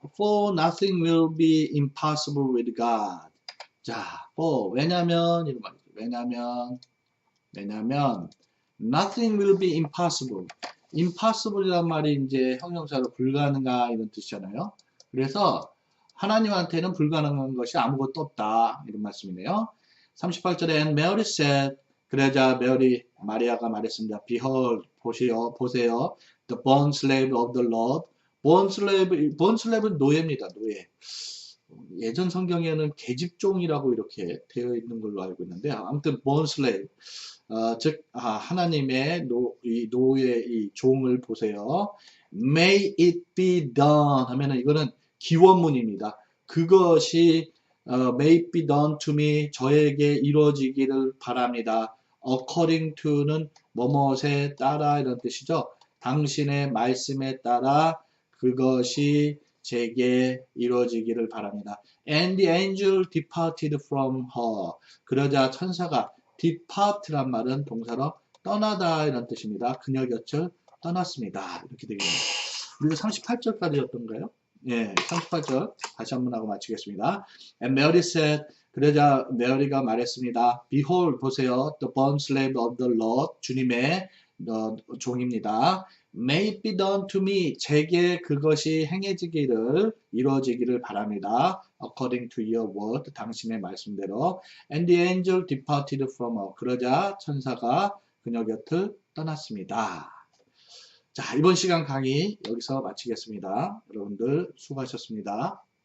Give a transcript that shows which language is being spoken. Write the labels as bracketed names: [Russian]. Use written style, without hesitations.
[English] For nothing will be impossible with God. [Korean] 자, 왜냐면 이런 말이죠. 왜냐면 [English] nothing will be impossible. [Korean] impossible이란 말이 이제 형용사로 불가능한 이런 뜻이잖아요. 그래서 하나님한테는 불가능한 것이 아무것도 없다. 이런 말씀이네요. 38절에 [English] and Mary said [Korean] 그러자 마리아가 말했습니다. [English] Behold, [Korean] 보세요. [English] The bond slave of the Lord. [Korean] bond slave는 노예입니다. 노예. 예전 성경에는 계집종이라고 이렇게 되어 있는 걸로 알고 있는데 아무튼 bond slave. 즉 하나님의 이 노의 이 종을 보세요. [English] May it be done [Korean] 하면은 이거는 기원문입니다. 그것이 [English] may it be done to me [Korean] 저에게 이루어지기를 바랍니다. according to는 뭐뭇에 따라 이런 뜻이죠. 당신의 말씀에 따라 그것이 제게 이루어지기를 바랍니다. [English] And the angel departed from her. [Korean] 그러자 천사가 depart란 말은 동사로 떠나다 이런 뜻입니다. 그녀 곁을 떠났습니다. 이렇게 되겠네요. 우리가 38절까지였던가요? 예, 38절 다시 한번 하고 마치겠습니다. [English] And Mary said, [Korean] 그러자 메리가 말했습니다. [English] Behold, [Korean] 보세요. [English] The bondslave of the Lord, [Korean] 주님의 종입니다. [English] May it be done to me, [Korean] 제게 그것이 행해지기를, 이루어지기를 바랍니다. [English] According to your word, [Korean] 당신의 말씀대로. [English] And the angel departed from her. [Korean] 그러자 천사가 그녀 곁을 떠났습니다. 자, 이번 시간 강의 여기서 마치겠습니다. 여러분들 수고하셨습니다.